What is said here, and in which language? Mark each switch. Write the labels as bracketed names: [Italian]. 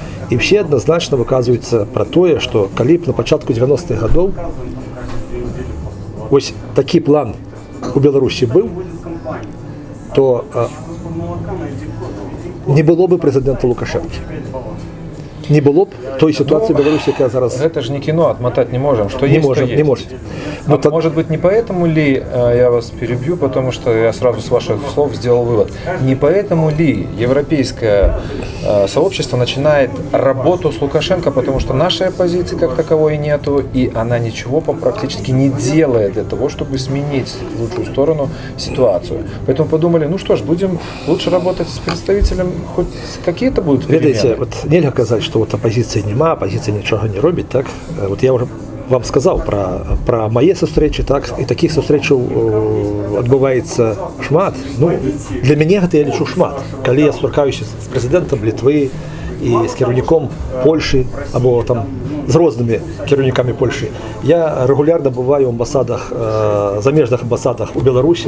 [Belarusian] І все адназначна выказваюцца пра тое, што калі б на пачатку 90-х гадоў вось такі план у Беларусі быў, то не было бы прэзідэнта Лукашэнкі. Не было б той ситуации в Беларуси, якая зараз... [Russian] Это же не кино, отмотать не можем. Что не есть, можем, то есть. не можем. Но может быть, не поэтому ли, я вас перебью, потому что я сразу с ваших слов сделал вывод, не поэтому ли европейское сообщество начинает работу с Лукашенко, потому что нашей оппозиции как таковой нету, и она ничего практически не делает для того, чтобы сменить в лучшую сторону ситуацию. Поэтому подумали, ну что ж, будем лучше работать с представителем, хоть какие-то будут перемены. Видите, вот нельзя сказать, что вот оппозиции нема, оппозиция ничего не робит, так? Вот я уже вам сказал про мои сустрэчы, так, и таких сустрэчаў адбываецца шмат. [Belarusian] Ну, для мяне гэта я лічу шмат. Калі я сустракаюся з прэзідэнтам Літвы і з кіраўніком Польшы, або там з рознымі кіраўнікамі Польшы, я регулярно бываю в амбасадах, замежных амбасадах у Беларусі.